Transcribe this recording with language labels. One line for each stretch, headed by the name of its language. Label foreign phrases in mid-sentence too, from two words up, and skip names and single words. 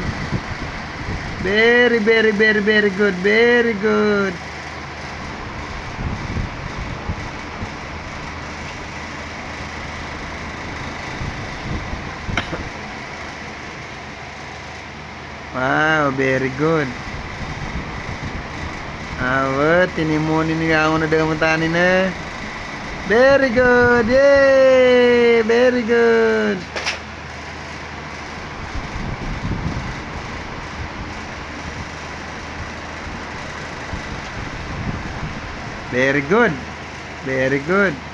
English: Very, very, very, very good. Very good. Wow, very good. Awet, tinimunin nga ako na damutan na. Very good. Yay! Very good. Very good. Very good.